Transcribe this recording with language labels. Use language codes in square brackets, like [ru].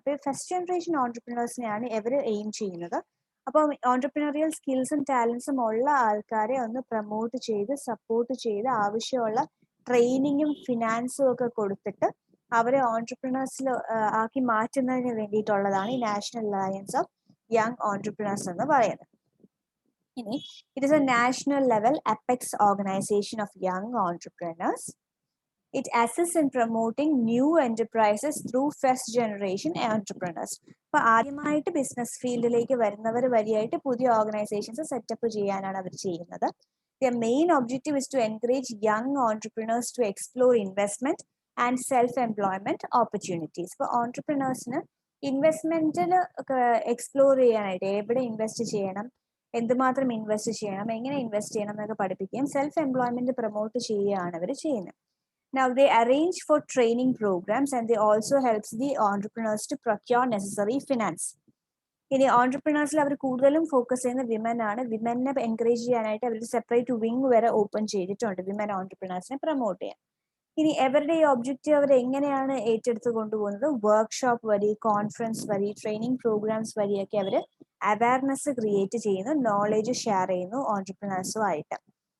[ml] ഇപ്പോൾ first generation ഓൺടർപ്രണേഴ്സിനെയാണ് ഇവർ aim ചെയ്യുന്നത്. അപ്പം ഓൺടർപ്രണറിയൽ സ്കിൽസും ടാലൻസും ഉള്ള ആൾക്കാരെ ഒന്ന് പ്രൊമോട്ട് ചെയ്ത് സപ്പോർട്ട് ചെയ്ത് ആവശ്യമുള്ള ട്രെയിനിങ്ങും ഫിനാൻസും ഒക്കെ കൊടുത്തിട്ട് അവരെ ഓൺടർപ്രണേഴ്സിൽ ആക്കി മാറ്റുന്നതിന് വേണ്ടിയിട്ടുള്ളതാണ് ഈ national alliance of young entrepreneurs എന്ന് പറയുന്നത്. [en] ഇനി it is a national level apex organization of young entrepreneurs. It assists in promoting new enterprises through first generation entrepreneurs. [ml] അപ്പോൾ ആദ്യമായിട്ട് ബിസിനസ് ഫീൽഡിലേക്ക് വരുന്നവർ വഴിയായിട്ട് പുതിയ ഓർഗനൈസേഷൻസ് സെറ്റപ്പ് ചെയ്യാനാണ് അവർ ചെയ്യുന്നത്. [en] Their main objective is to encourage young entrepreneurs to explore investment and self-employment opportunities. [ml] ഇപ്പോൾ ഓൺടർപ്രണേഴ്സിന് ഇൻവെസ്റ്റ്മെന്റിൽ explore ചെയ്യാനായിട്ട് എവിടെ ഇൻവെസ്റ്റ് ചെയ്യണം, എന്തുമാത്രം ഇൻവെസ്റ്റ് ചെയ്യണം, എങ്ങനെ ഇൻവെസ്റ്റ് ചെയ്യണം എന്നൊക്കെ പഠിപ്പിക്കുകയും സെൽഫ് എംപ്ലോയ്മെന്റ് പ്രൊമോട്ട് ചെയ്യുകയാണ് അവർ ചെയ്യുന്നത്. [en] Now they arrange for training programs and they also helps the entrepreneurs to procure necessary finance. [ml] ഇനി ഓൺടർപ്രണേഴ്സിൽ അവർ കൂടുതലും ഫോക്കസ് ചെയ്യുന്ന വിമൻ ആണ്. വിമനെ എൻകറേജ് ചെയ്യാനായിട്ട് അവർ സെപ്പറേറ്റ് വിങ് വരെ ഓപ്പൺ ചെയ്തിട്ടുണ്ട് വിമൻ ഓൺടർപ്രണേഴ്സിനെ പ്രൊമോട്ട് ചെയ്യാൻ. ഇനി അവരുടെ ഈ ഒബ്ജക്റ്റീവ് അവർ എങ്ങനെയാണ് ഏറ്റെടുത്ത് കൊണ്ടുപോകുന്നത്? വർക്ക്ഷോപ്പ് വഴി, കോൺഫറൻസ് വഴി, ട്രെയിനിങ് പ്രോഗ്രാംസ് വഴിയൊക്കെ അവർ അവയർനെസ് ക്രിയേറ്റ് ചെയ്യുന്നു, നോളേജ് ഷെയർ ചെയ്യുന്നു ഓൺടർപ്രണേഴ്സുമായിട്ട്.